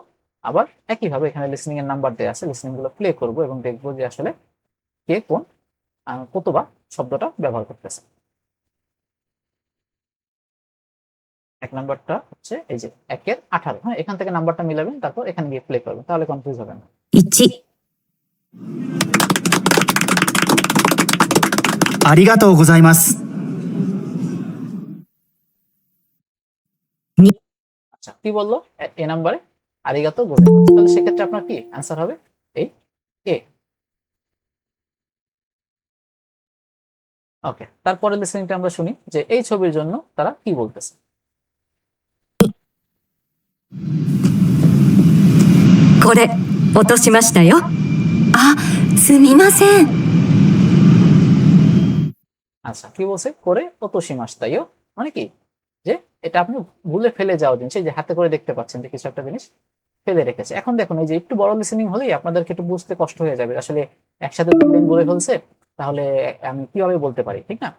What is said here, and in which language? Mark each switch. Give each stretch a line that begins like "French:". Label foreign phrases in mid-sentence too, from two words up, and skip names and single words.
Bangla: আবার একইভাবে এখানে লিসনিং এর নাম্বার দেওয়া আছে, লিসনিং গুলো প্লে করব এবং দেখবো যে আসলে কে কোন কতবা শব্দটা ব্যবহার করতেছে। 1 নাম্বারটা হচ্ছে এই যে 1 এর 18। হ্যাঁ, এখান থেকে নাম্বারটা মিলাবেন, তারপর এখানে গিয়ে প্লে করবেন, তাহলে কনফিউজ হবে না। 1
Japanese: ありがとうございます。
Bangla: আচ্ছা, কি বললো এ নাম্বারে?
Japanese: ありがとう ございます.
Bangla: তাহলে সেক্ষেত্রে আপনার কি অ্যান্সার হবে? এই এ। ওকে, তারপরে লিসেনিংটা আমরা শুনি যে এই ছবির জন্য তারা কি বলতেছে।
Japanese: これ落としましたよあすみません
Bangla: আচ্ছা, কি বলছে?
Japanese: これ 落としましたよ,
Bangla: মানে কি যে এটা আপনি ভুলে ফেলে যাওয়া জিনিস, এই যে হাতে করে দেখতে পাচ্ছেন যে কিছু একটা জিনিস ফেলে রেখেছে। এখন দেখুন এই যে একটু বড় লিসেনিং হলেই আপনাদেরকে একটু বুঝতে কষ্ট হয়ে যাবে আসলে একসাথে 2 লাইন বলে ফেলছে, তাহলে আমি কিভাবে বলতে পারি, ঠিক না?